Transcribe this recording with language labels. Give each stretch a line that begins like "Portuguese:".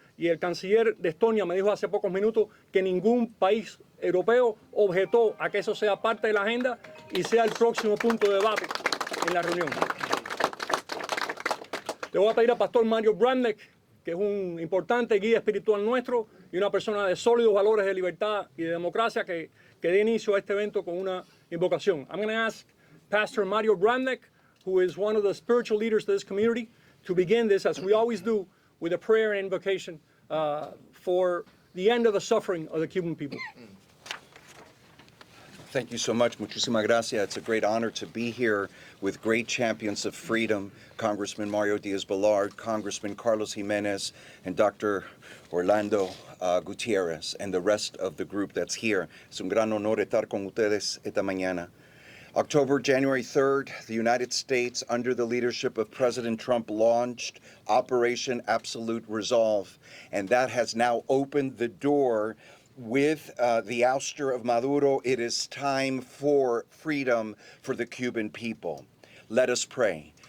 Spanish: Y el canciller de Estonia me dijo hace pocos minutos que ningún país europeo objetó a que eso sea parte de la agenda y sea el próximo punto de debate en la reunión. Le voy a pedir al pastor Mario Brandek, que es un importante guía espiritual nuestro y una persona de sólidos valores de libertad y de democracia, que dé inicio a este evento con una invocación.
English: I'm going to ask Pastor Mario Brandek, who is one of the spiritual leaders of this community, to begin this, as we always do, with a prayer and invocation for the end of the suffering of the Cuban people. Thank you so much.
Spanish: Muchísimas gracias.
English: It's a great honor to be here with great champions of freedom, Congressman Mario Diaz-Balart, Congressman Carlos Jimenez, and Dr. Orlando Gutierrez, and the rest of the group that's here.
Spanish: Es un gran honor estar con ustedes esta mañana.
English: January 3rd, the United States, under the leadership of President Trump, launched Operation Absolute Resolve, and that has now opened the door. With the ouster of Maduro, it is time for freedom for the Cuban people. Let us pray.